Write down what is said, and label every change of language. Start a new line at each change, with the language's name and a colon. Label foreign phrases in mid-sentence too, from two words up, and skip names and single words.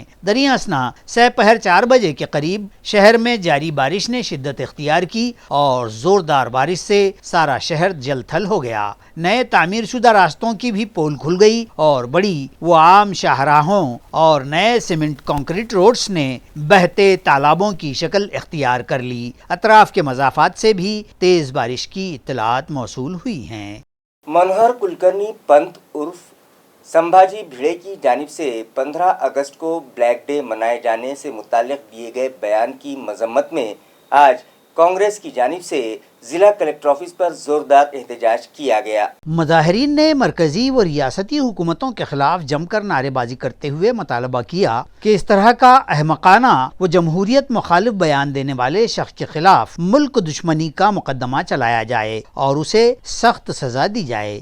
Urdu: دریں اثنا سہ پہر 4 بجے کے قریب شہر میں جاری بارش نے شدت اختیار کی اور زوردار بارش سے سارا شہر جل تھل ہو گیا۔ نئے تعمیر شدہ راستوں کی بھی پول کھل گئی اور بڑی و عام شاہراہوں اور نئے
English: cement concrete roads
Urdu: نے بہتے تالابوں کی شکل اختیار کر لی۔ اطراف کے مضافات سے بھی تیز بارش کی اطلاعات موصول ہوئی ہیں۔ منوہر کلکرنی پنت عرف سنبھاجی بھڑے کی جانب سے 15 اگست کو
English: Black Day
Urdu: منائے جانے سے متعلق دیے گئے بیان کی مذمت میں آج کانگریس کی جانب سے ضلع
English: Collector Office
Urdu: پر زوردار احتجاج کیا گیا. مظاہرین نے مرکزی و ریاستی حکومتوں کے خلاف جم کر نعرے بازی کرتے ہوئے مطالبہ کیا کہ اس طرح کا احمقانہ و جمہوریت مخالف بیان دینے والے شخص کے خلاف ملک دشمنی کا مقدمہ چلایا جائے اور اسے سخت سزا دی جائے۔